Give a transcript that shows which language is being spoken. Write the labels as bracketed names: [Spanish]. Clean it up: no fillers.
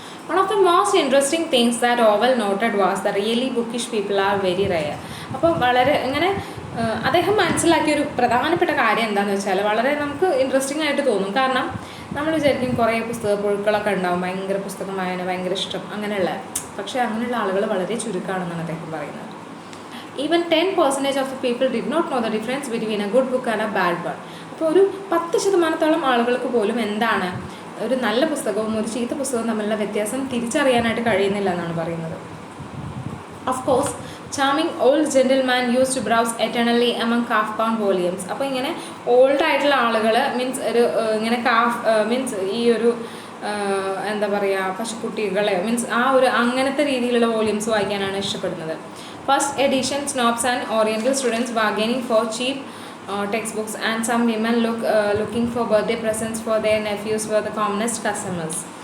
[English] One of the most interesting things that Orwell noted was that really bookish people are very rare. [Malayalam] അപ്പോൾ വളരെ ഇങ്ങനെ അദ്ദേഹം മനസ്സിലാക്കിയൊരു പ്രധാനപ്പെട്ട കാര്യം എന്താണെന്ന് വെച്ചാൽ വളരെ നമുക്ക് ഇൻട്രസ്റ്റിംഗ് ആയിട്ട് തോന്നും. കാരണം നമ്മൾ വിചാരിക്കും കുറേ പുസ്തക പുഴുക്കളൊക്കെ ഉണ്ടാവും, ഭയങ്കര പുസ്തകം വായന ഭയങ്കര ഇഷ്ടം അങ്ങനെയുള്ള, പക്ഷേ അങ്ങനെയുള്ള ആളുകൾ വളരെ ചുരുക്കമാണെന്നാണ് അദ്ദേഹം പറയുന്നത്. [English] Even 10% of the people did not know the difference between a good book and a bad one. [Malayalam] അപ്പോൾ ഒരു 10% ആളുകൾക്ക് പോലും എന്താണ് ഒരു നല്ല പുസ്തകവും ഒരു ചീത്ത പുസ്തകവും തമ്മിലുള്ള വ്യത്യാസം തിരിച്ചറിയാനായിട്ട് കഴിയുന്നില്ല എന്നാണ് പറയുന്നത്. [English] Of course charming old gentleman used to browse eternally among half bound volumes. [Malayalam] അപ്പോൾ ഇങ്ങനെ ഓൾഡ് ആയിട്ടുള്ള ആളുകൾ മീൻസ് ഒരു ഇങ്ങനെ മീൻസ് ഈ ഒരു എന്താ പറയുക പശുക്കുട്ടികളെ മീൻസ് ആ ഒരു അങ്ങനത്തെ രീതിയിലുള്ള വോളിയൂംസ് വായിക്കാനാണ് ഇഷ്ടപ്പെടുന്നത്. [English] First edition snobs and oriental students bargaining for cheap textbooks and some women looking for birthday presents for their nephews were the commonest customers.